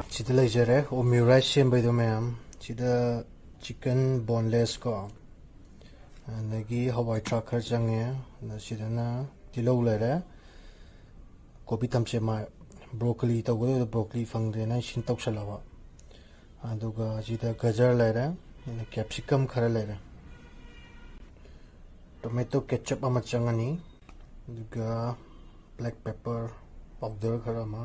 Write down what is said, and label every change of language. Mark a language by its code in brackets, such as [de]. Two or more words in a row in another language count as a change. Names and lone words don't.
[mni] Sida leijare omu-rice sembaido mayam sida [en] chicken boneless [mni] ko anagi hawai thrak khar change na sidana tilau lere kopi tamche ma broccoli tawgo broccoli fangde na shin tawsalawa aduga sida gajar lere capsicum khara lere [en] tomato ketchup [mni] ama changani aduga [en] black pepper powder [mni] khara ma